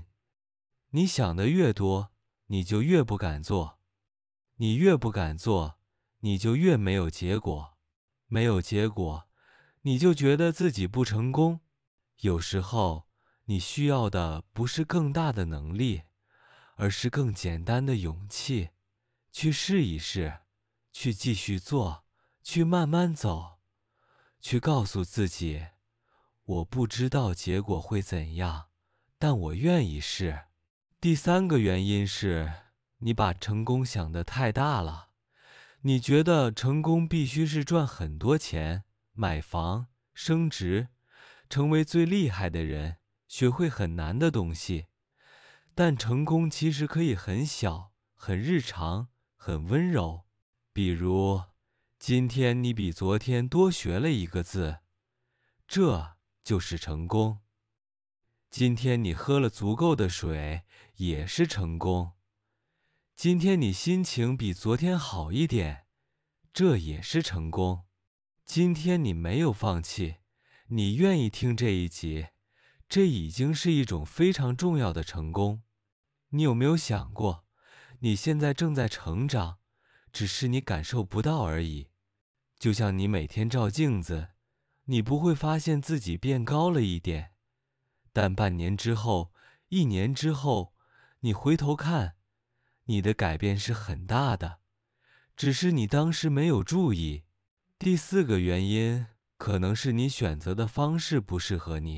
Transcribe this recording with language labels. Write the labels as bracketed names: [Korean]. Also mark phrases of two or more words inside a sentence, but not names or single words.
[Chinese] 你想的越多，你就越不敢做。你越不敢做，你就越沒有結果。沒有結果，你就覺得自己不成功。有時候，你需要的不是更大的能力，而是更簡單的勇氣，去試一試， 去繼續做，去慢慢走，去告訴自己，我不知道結果會怎樣，但我願意試。第三個原因是，你把成功想得太大了，你覺得成功必須是賺很多錢，買房，升職，成為最厲害的人，學會很難的東西。但成功其實可以很小，很日常，很溫柔。比如，今天你比昨天多學了一個字，這就是成功。今天你喝了足夠的水，也是成功。今天你心情比昨天好一點，這也是成功。今天你沒有放棄，你願意聽這一集，這已經是一種非常重要的成功。你有沒有想過，你現在正在成長，只是你感受不到而已。就像你每天照鏡子，你不會發現自己變高了一點，但半年之後、1年之後，你回頭看，你的改變是很大的，只是你當時沒有注意。第四個原因，可能是你選擇的方式不適合你。